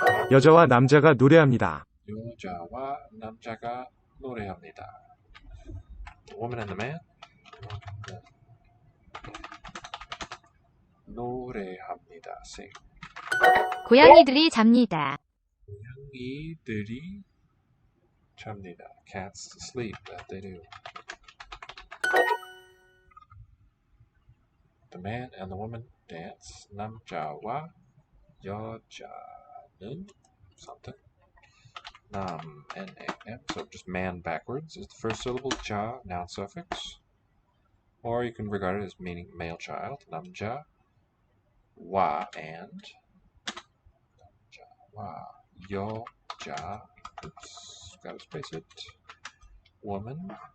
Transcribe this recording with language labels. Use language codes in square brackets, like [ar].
[ko] 여자와 남자가 노래합니다. 여자와 남자가 노래합니다. [en] The woman and the man [ko] 노래합니다. [en] Sing. [ko] 고양이들이 잡니다. 고양이들이 잡니다. [en] Cats sleep, that they do. The man and the woman dance. [ko] 남자와 여자는 [en] something. Nam, N-A-M. So just man backwards is the first syllable. Ja, noun suffix. Or you can regard it as meaning male child. [ko] 남자, wa, [en] and. [ko] 남자, wa, 여자. [en] Oops, gotta space it. Woman.